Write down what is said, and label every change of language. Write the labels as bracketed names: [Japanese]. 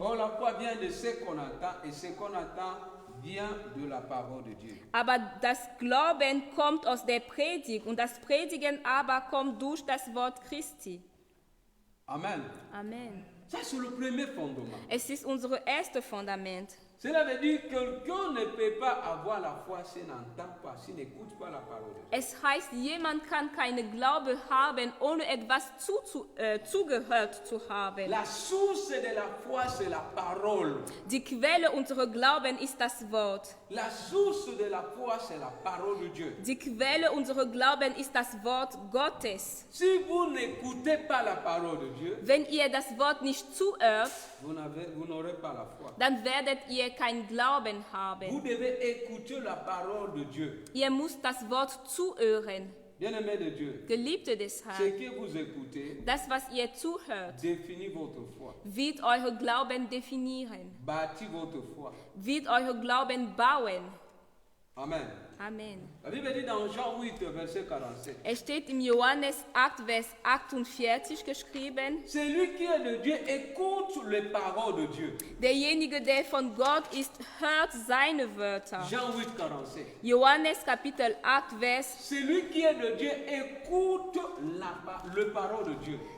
[French] Or, la foi vient de ce qu'on entend et ce qu'on entend vient de la parole de Dieu. [German] Aber das Glauben kommt aus der Predigt und das Predigen aber kommt durch das Wort Christi. [French] Amen. [German] Amen. [French] Ça, c'est le premier fondement. [German] Es ist unser erstes Fundament. [French] Cela veut dire que quelqu'un ne peut pas avoir la foi s'il n'entend pas, s'il n'écoute pas la parole de Dieu. [German] Es heißt, jemand kann keine Glaube haben, ohne etwas zugehört zu haben. [French] La source de la foi, c'est la parole. [German] Die Quelle unserer Glauben ist das Wort. [French] La source de la foi, c'est la parole de Dieu. [German] Die Quelle unserer Glauben ist das Wort Gottes. [French] Si vous n'écoutez pas la parole de Dieu, [German] Wenn ihr das Wort nicht zuhört, [French] vous n'aurez pas la foi. [German] dann werdet ihr keinen Glauben [French] Vous [German] haben. [French] devez écouter la parole de Dieu. [German] Ihr müsst das Wort zuhören. [French] Bien-aimé de Dieu, [German] Geliebte des [French] ce [German] Herrn, [French] que vous écoutez [German] das, was ihr zuhört, [French] définit votre foi, [German] wird euer Glauben definieren, [French] bâtit votre foi. [German] wird euer Glauben bauen. [French] Amen. [German] Amen. [French] La Bible dit dans Jean 8, verset 47. [German] Es steht im Johannes 8, Vers 48 geschrieben, [French] Celui qui est de Dieu écoute les paroles de Dieu. [German] derjenige, der von Gott ist, hört seine Wörter. [French] Jean 8, 47. [German] Johannes Kapitel 8, Vers, [French] Celui qui est de Dieu écoute le parole de Dieu.